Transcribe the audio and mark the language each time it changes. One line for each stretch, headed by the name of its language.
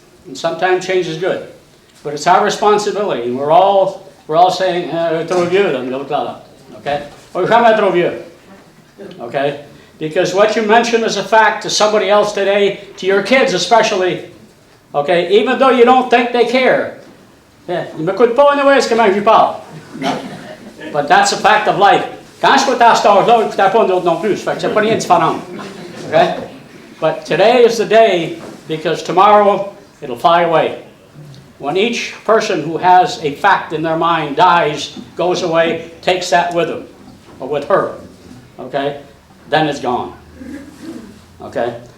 English: And sometimes change is good. But it's our responsibility. We're all saying,
French: trop vieux,
English: okay? Or
French: jamais trop vieux.
English: Okay? Because what you mention as a fact to somebody else today, to your kids especially, okay, even though you don't think they care.
French: Ils m'écoutent pas anyways comment je parle.
English: But that's a fact of life.
French: Quand je suis à cet âge-là, je n'écoutais pas d'autres non plus. Fait que c'est pas rien de différent.
English: Okay? But today is the day, because tomorrow it'll fly away. When each person who has a fact in their mind dies, goes away, takes that with him, or with her, okay, then it's gone. Okay?